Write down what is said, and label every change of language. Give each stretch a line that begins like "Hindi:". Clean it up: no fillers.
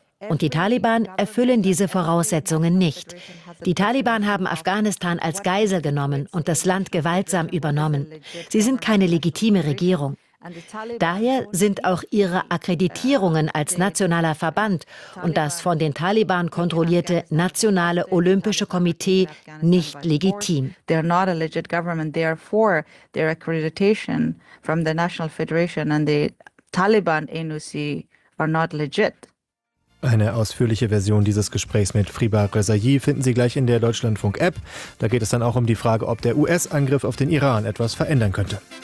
German: Und die Taliban erfüllen diese Voraussetzungen nicht. Die Taliban haben Afghanistan als Geisel genommen und das Land gewaltsam übernommen. Sie sind keine legitime Regierung. Daher sind auch ihre Akkreditierungen als nationaler Verband und das von den Taliban kontrollierte Nationale Olympische Komitee nicht legitim.
English: They are not a legit government, therefore their accreditation from the National Federation and the Taliban NOC are not legit.
German: Eine ausführliche Version dieses Gesprächs mit Friba Rezaei finden Sie gleich in der Deutschlandfunk-App. Da geht es dann auch um die Frage, ob der US-Angriff auf den Iran etwas verändern könnte.